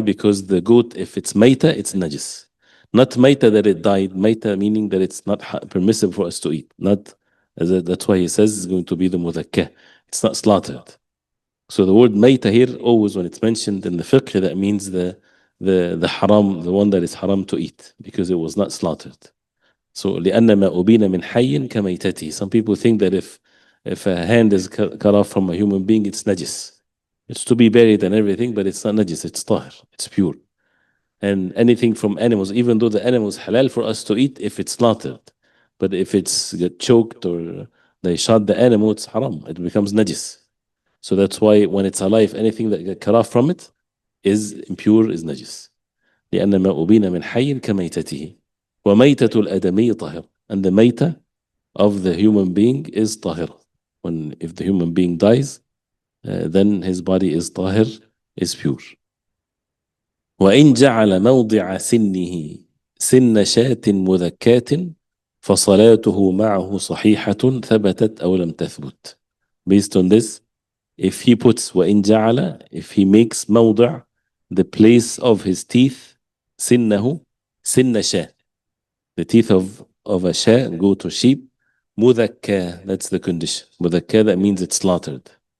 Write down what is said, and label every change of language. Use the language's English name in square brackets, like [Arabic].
[English] Because the goat, if it's maita, it's najis. Not maita that it died, maita meaning that it's not permissible for us to eat. Not that's why he says it's going to be the mudakkah. It's not slaughtered. So the word maita here, always when it's mentioned in the fiqh, that means the haram, the one that is haram to eat, because it was not slaughtered. [Arabic] So لأن ما أبين من حي كميتته. [English] Some people think that if a hand is cut off from a human being, it's najis. It's to be buried and everything, but it's not najis, it's tahir, it's pure. And anything from animals, even though the animal is halal for us to eat if it's slaughtered, but if it's get choked or they shot the animal, it's haram, it becomes najis. So that's why when it's alive, anything that get cut off from it is impure, is najis. [Arabic] لأن ما أبين من حي كميتته وميتة الآدمي طاهر. [English] And the maita of the human being is tahir. If the human being dies, then his body is tahir, is pure. [Arabic] وإن جعل موضع سنه سن شاة مذكاة فصلاته معه صحيحة ثبتت أو لم تثبت. [English] Based on this, if he puts [Arabic] وإن جعل, [English] if he makes موضع, the place of his teeth, سنه, [Arabic] سن شاة, [English] the teeth of a شاة, goat or sheep, مذكى, that's the condition. مذكى, that means it's slaughtered.